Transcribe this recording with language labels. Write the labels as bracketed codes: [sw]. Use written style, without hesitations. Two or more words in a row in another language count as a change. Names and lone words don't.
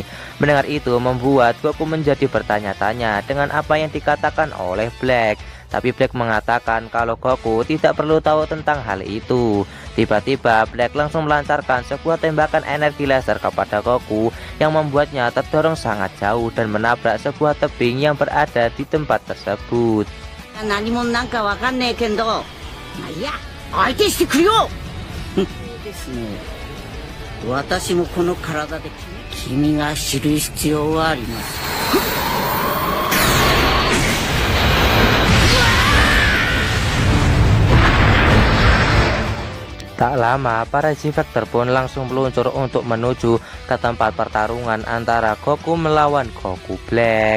[id] Mendengar itu membuat Goku menjadi bertanya-tanya dengan apa yang dikatakan oleh Black. Tapi Black mengatakan kalau Goku tidak perlu tahu tentang hal itu. Tiba-tiba Black langsung melancarkan sebuah tembakan energi laser kepada Goku yang membuatnya terdorong sangat jauh dan menabrak sebuah tebing yang berada di tempat tersebut. [ja] 何者なんかわかんねえけど、まあいいや、相手してくるよ。ですね。私もこの体で君が知る必要はあります。 [id] Tak lama, para G-Factor pun langsung meluncur untuk menuju ke tempat pertarungan antara Goku melawan Goku Black.